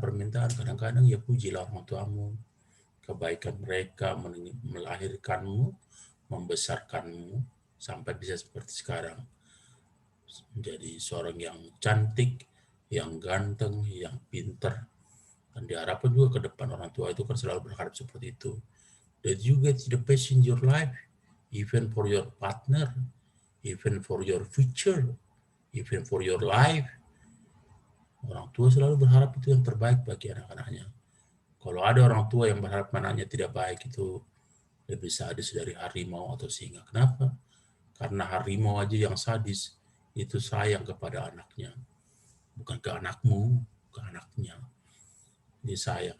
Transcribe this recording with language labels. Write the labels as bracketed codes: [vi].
[id] Kadang-kadang ya pujilah orang tuamu, kebaikan mereka melahirkanmu, membesarkanmu sampai bisa seperti sekarang. Menjadi seorang yang cantik, yang ganteng, yang pinter. Dan diharapkan juga ke depan orang tua itu kan selalu berharap seperti itu. [en] That you get the best in your life, even for your partner, even for your future, even for your life. [id] Orang tua selalu berharap itu yang terbaik bagi anak-anaknya. Kalau ada orang tua yang berharap anaknya tidak baik, itu lebih sadis dari harimau atau singa. Kenapa? Karena harimau aja yang sadis, itu sayang kepada anaknya. Bukan ke anakmu, ke anaknya. Dia sayang.